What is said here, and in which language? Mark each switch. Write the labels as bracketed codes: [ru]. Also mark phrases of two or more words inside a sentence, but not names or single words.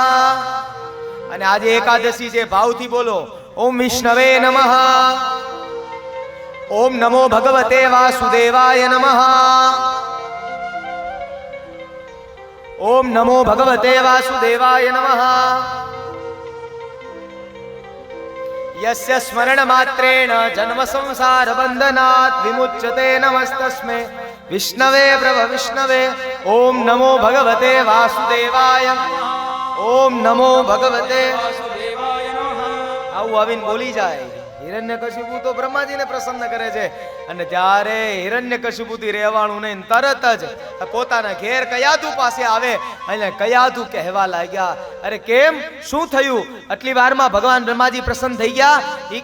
[gu] અને આજે એકાદશી છે, ભાવથી બોલો [sa] ओम विष्णवे नमः, ओम नमो भगवते वासुदेवाय नमः, ओम नमो भगवते वासुदेवाय नमः, [gu] ઓમ નમો ભગવતે વાસુદેવાય નમઃ. [sa] यस्य स्मरण मात्रेण जन्म संसार बंधनात् विमुच्यते नमस्तस्मै विष्णवे प्रभ विष्णवे ओम नमो भगवते वासुदेवाय ओम नमो भगवते [gu] આવું આવીને બોલી જાય હિરણ્યકશિપુ તો બ્રહ્માજીને પ્રસન્ન કરે છે અને ત્યારે હિરણ્યકશિપુથી રહેવાનું નહીં તરત જ પોતાના ઘેર કયાધુ પાસે આવે અને કયાધુ કહેવા લાગ્યા અરે કેમ શું થયું આટલી વારમાં ભગવાન બ્રહ્માજી પ્રસન્ન થઈ ગયા ઈ